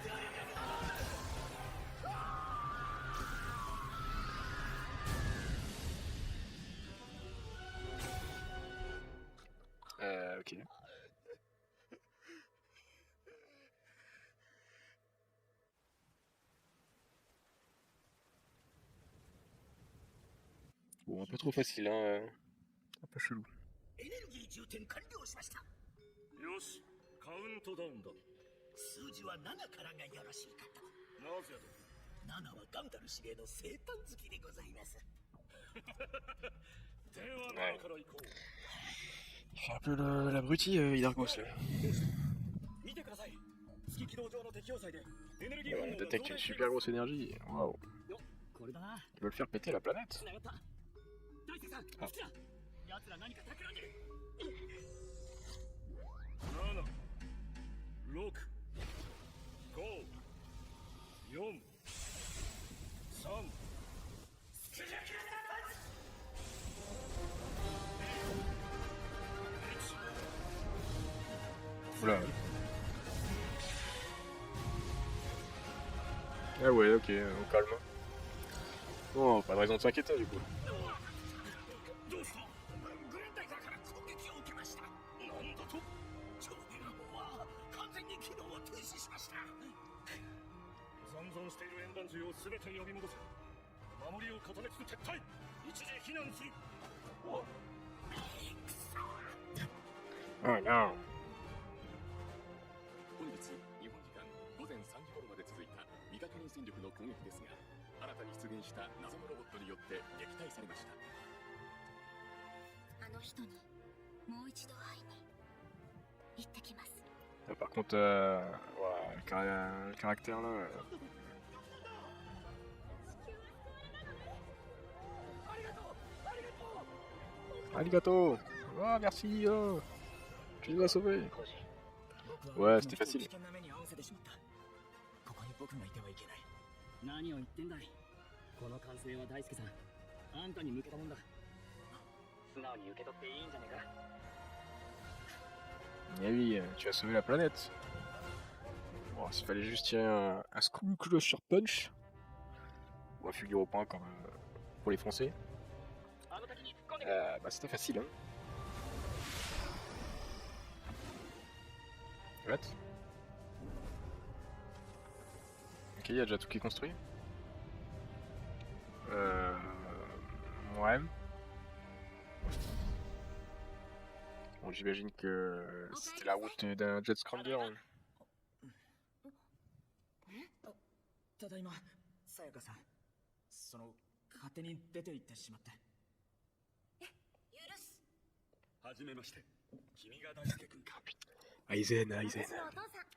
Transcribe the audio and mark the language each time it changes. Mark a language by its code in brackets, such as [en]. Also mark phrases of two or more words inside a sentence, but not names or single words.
[fr] Ok. Bon, un peu trop facile, hein. Un peu chelou. [ja] エネルギー充填完了しました。よし、カウントダウンだ。数字は7からがよろしいかと。なぜだ。 7はガンダル司令の生誕月でございます。では7から行こう。 [fr] Il fait un peu l'abruti, Hidalgos là. [ja] 見てください。月軌道上の適応祭でエネルギー [fr] Ouais, on attaque une super grosse énergie. Waouh. [ja] これだな。 [fr] Ils veulent faire péter la planète. [ja] つながった。大輔さん、こっちだ。奴ら何か企んでる。 7、6、5、4、3、 [fr] Oula. Ah ouais, ok, on calme. Bon, pas de raison de s'inquiéter du coup. [ja] どうした？グレンダイザーから攻撃を受けました。なんだと？超電波砲は完全に機能を停止しました。残存している円盤銃を全て呼び戻せ。守りを固めつつ撤退。一時避難する。 [en] Oh no. [ja] 本日日本時間午前3時頃まで続いた未確認戦力の攻撃ですが、新たに出現した謎のロボットによって撃退されました。あの人にもう一度会いに行ってきます。 [fr] Par contre, voilà, le caractère là. Arigato! Oh, merci! Oh. Tu nous as sauvés! Ouais, c'était facile. [ja] ここに僕がいてはいけない。何を言ってんだい。この歓声は大輔さん、あんたに向けたもんだ。素直に受け取っていいんじゃねえか。 [fr] Eh oui, tu as sauvé la planète. Bon, s'il fallait juste tirer un Skullcrusher Punch, ou un Fulgure au point comme pour les Français, bah c'était facile. Hein. What? Ok, il y a déjà tout qui est construit. Ouais. Bon, j'imagine que c'était la route d'un Jet Scrambler. [ja] ただいま、さやかさん。勝手に出て行ってしまって。許す。はじめまして。君が大輔君か。アイゼーナ、アイゼー私のナ。お父さん。